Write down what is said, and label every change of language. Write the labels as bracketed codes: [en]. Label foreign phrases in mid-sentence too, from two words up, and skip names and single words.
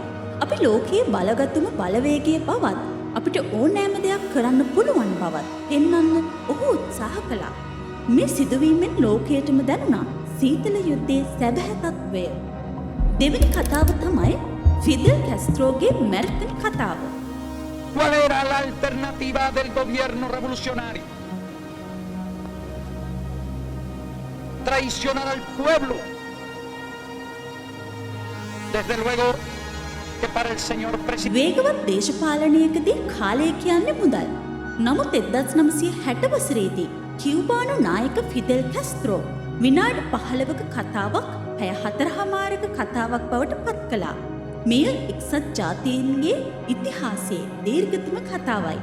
[si] අපි ලෝකයේ බලගතුම බලවේගයේ බවත් අපිට ඕනෑම දෙයක් කරන්න පුළුවන් බවත් පෙන්වන්න ඔහු උත්සාහ කළා. මේ සිදුවීමෙන් ලෝකයටම දැනුණා සීතල යුද්ධයේ සැබෑ තත්වය. දෙවෙනි කතාව තමයි ෆිදෙල් කාස්ට්‍රෝගේ මැරතන් කතාව. [es] ¿Cuál era la alternativa del gobierno revolucionario? Traicionar al pueblo. Desde luego que para el señor presidente. [si] වේගවත් දේශපාලනයකදී කාලය කියන්නේ මුදල්. නමුත් 1960 වසරේදී කියුබානු නායක ෆිදෙල් කාස්ට්‍රෝ විනාඩි 15ක කතාවක් පැය 4මාරක කතාවක් බවට පත් කළා. මෙය එක්සත් ජාතීන්ගේ ඉතිහාසයේ දීර්ඝතම කතාවයි.